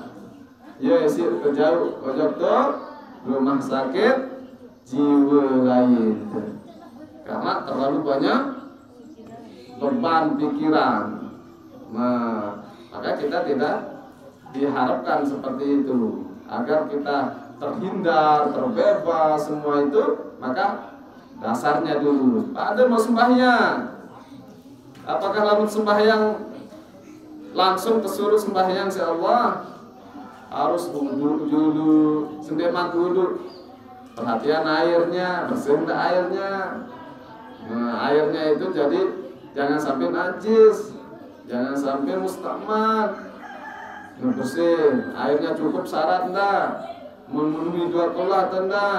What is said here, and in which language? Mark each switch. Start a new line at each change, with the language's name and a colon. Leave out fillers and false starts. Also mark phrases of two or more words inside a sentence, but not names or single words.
Indonesian: Ya isi kejauh tuh rumah sakit jiwa lain karena terlalu banyak beban pikiran. Nah, maka kita tidak diharapkan seperti itu. Agar kita terhindar, terbebas semua itu, maka dasarnya dulu ada mau sembahyang. Apakah lamun sembahyang langsung kesuruh sembahyang si Allah? harus wudhu dulu, sendemat wudhu. Perhatian airnya, bersih enggak airnya. Nah, airnya itu jadi jangan sampai najis, jangan sampai mustakmal. Nah, bersih, airnya cukup syarat enggak, memenuhi 2 qolah enggak.